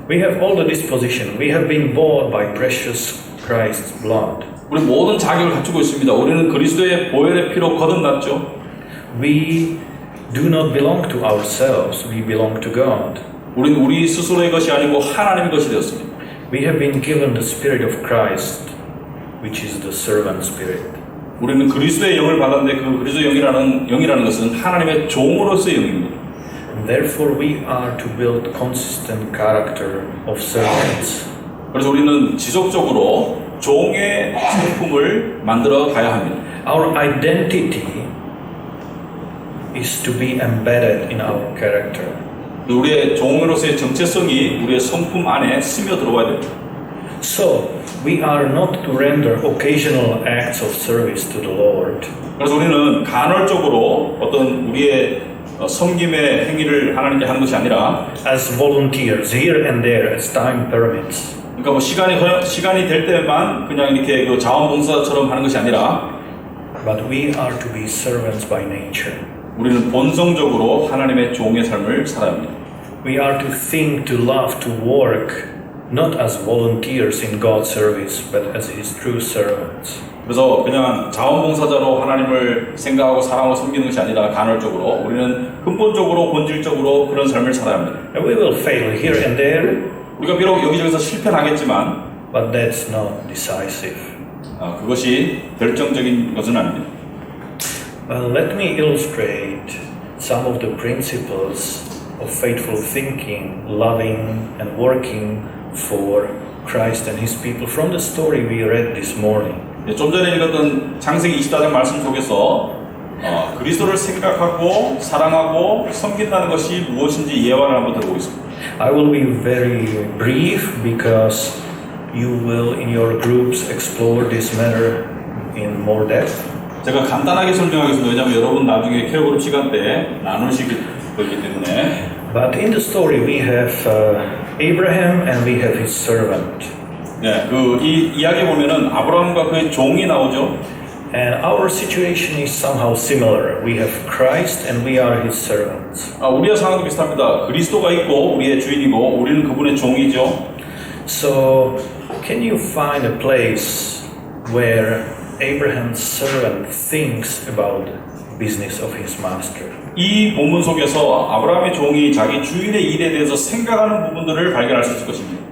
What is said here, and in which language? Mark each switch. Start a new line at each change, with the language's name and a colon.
English: We have all the disposition. We have been bought by precious Christ's blood.
Korean: 우리 모든 자격을 갖추고 있습니다. 우리는 그리스도의 보혈의 피로 거듭났죠.
English: We do not belong to ourselves. We belong to God.
Korean: 우리는 우리 스스로의 것이 아니고 하나님의 것이 되었습니다.
English: We have been given the Spirit of Christ, which is the servant spirit.
Korean: 우리는 그리스도의 영을 받았는데 그 그리스도의 영이라는 것은 하나님의 종으로서의 영입니다.
English: And therefore we are to build consistent character of servants.
Korean: 그래서 우리는 지속적으로 종의 성품을 만들어 가야 합니다.
English: Our identity is to be embedded in our character.
Korean: 우리의 종으로서의 정체성이 우리의 성품 안에 스며 들어와야 됩니다.
English: So we are not to render occasional acts of service to the Lord.
Korean: 그래서 우리는 간헐적으로 어떤 우리의 섬김의 행위를 하나님께 하는 것이 아니라
English: As volunteers here and there as time permits.
Korean: 그러니까 뭐 시간이 될 때만 그냥 이렇게 그 자원봉사처럼 하는 것이 아니라
English: But we are to be servants by nature.
Korean: 우리는 본성적으로 하나님의 종의 삶을 살아야 합니다.
English: We are to think, to love, to work not as volunteers in God's service, but as His true servants.
Korean: 그래서 그냥 자원봉사자로 하나님을 생각하고 사랑하고 섬기는 것이 아니라 간헐적으로 우리는 근본적으로 본질적으로 그런 삶을 살아야 합니다.
English: And we will fail here and there,
Korean: 우리가 비록 여기저기서 실패는 하겠지만
English: but that's not decisive.
Korean: 그것이 결정적인 것은 아닙니다.
English: Well, let me illustrate some of the principles of faithful thinking, loving, and working for Christ and His people from the story we read this morning.
Korean: 좀 전에 읽었던 창세기 24장 말씀 속에서 그리스도를 생각하고 사랑하고 섬긴다는 것이 무엇인지 예화를 한번 들어보겠습니다.
English: I will be very brief because you will in your groups explore this matter in more depth.
Korean: 제가 간단하게 설명하겠습니다. 왜냐하면 여러분 나중에 케어 그룹 시간 때 나누시기 때문에.
English: But in the story we have Abraham and we have his servant.
Korean: 네, 이 이야기 보면은 아브라함과 그의 종이 나오죠.
English: And our situation is somehow similar. We have Christ and we are his servants.
Korean: 우리의 상황도 비슷합니다. 그리스도가 있고 우리의 주인이고 우리는 그분의 종이죠.
English: So, can you find a place where Abraham's servant thinks about business of his master?
Korean: 이 본문 속에서 아브라함의 종이 자기 주인의 일에 대해서 생각하는 부분들을 발견할 수 있을 것입니다.